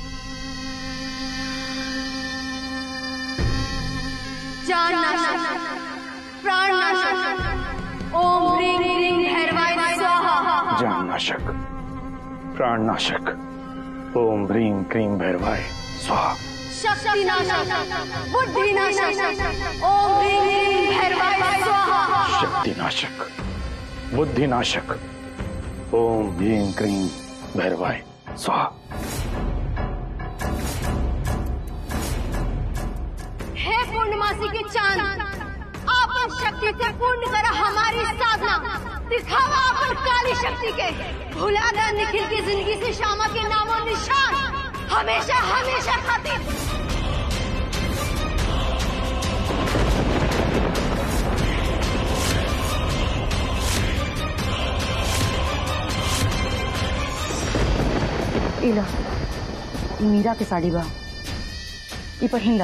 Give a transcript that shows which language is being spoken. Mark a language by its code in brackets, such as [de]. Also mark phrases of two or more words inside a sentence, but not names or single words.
[sa] जान नाशक, प्राण नाशक, ओम ह्रीं क्लीं भैरवाय स्वाहा। जान नाशक, प्राण नाशक, ओम ह्रीं क्लीं भैरवाय स्वाहा। शक्ति नाशक, बुद्धि नाशक, ओम ह्रीं क्लीं भैरवाय स्वाहा। शक्ति नाशक, बुद्धि नाशक, ओम ह्रीं क्लीं भैरवाय स्वाहा। [bho] हे पूर्णमासी के चांद, आपन शक्ति से पूर्ण करा हमारी साधना। दिखावा अपन काली शक्ति के। भुला ना निखिल की जिंदगी से श्यामा के नामों निशान, हमेशा हमेशा खातिर। इला मीरा के साड़ी बा, ई पहिनला।